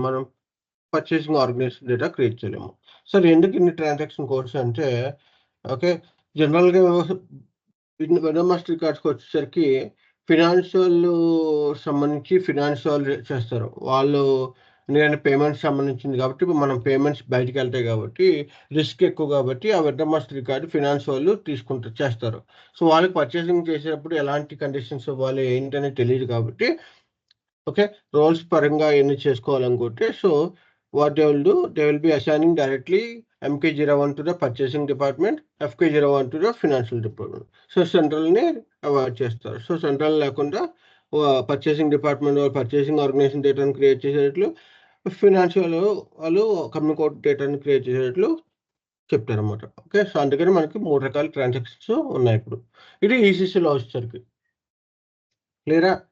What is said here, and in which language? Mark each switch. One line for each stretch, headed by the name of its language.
Telugu: మనం purchasing organisation data create చేయలేము. Sir ఎందుకు ఇన్ని ట్రాన్సాక్షన్ కోడ్స్ అంటే ఓకే జనరల్గా వెండర్ మాస్టర్ కార్డ్స్కి వచ్చేసరికి ఫినాన్షియల్ సంబంధించి ఫినాన్షియల్ చేస్తారు వాళ్ళు ఎందుకంటే పేమెంట్స్ సంబంధించింది కాబట్టి మనం పేమెంట్స్ బయటికి వెళ్తాయి కాబట్టి రిస్క్ ఎక్కువ కాబట్టి ఆ వెండర్ మాస్టర్ కార్డు ఫినాన్స్ వాళ్ళు చేస్తారు. సో వాళ్ళకి పర్చేసింగ్ చేసేటప్పుడు ఎలాంటి కండిషన్స్ ఇవ్వాలి ఏంటనే తెలియదు కాబట్టి ఓకే రోల్స్ పరంగా ఎన్ని చేసుకోవాలనుకుంటే
English: So what they will be assigning directly MK01 to the purchasing department, FK01 to the financial department.
Telugu: So సెంట్రల్ని avoid చేస్తారు. సో సెంట్రల్ లేకుండా పర్చేసింగ్ డిపార్ట్మెంట్ వాళ్ళు పర్చేసింగ్ ఆర్గనైజేషన్ డేటాను క్రియేట్ చేసేటట్లు, ఫినాన్షియల్ వాళ్ళు కంపెనీ కోడ్ డేటాను create చేసేటట్లు చెప్తారన్నమాట. Okay, so అందుకని మనకి 3 రకాల transactions ఉన్నాయి ఇప్పుడు. ఇది ఈసీసీలో వచ్చేసరికి క్లియరా.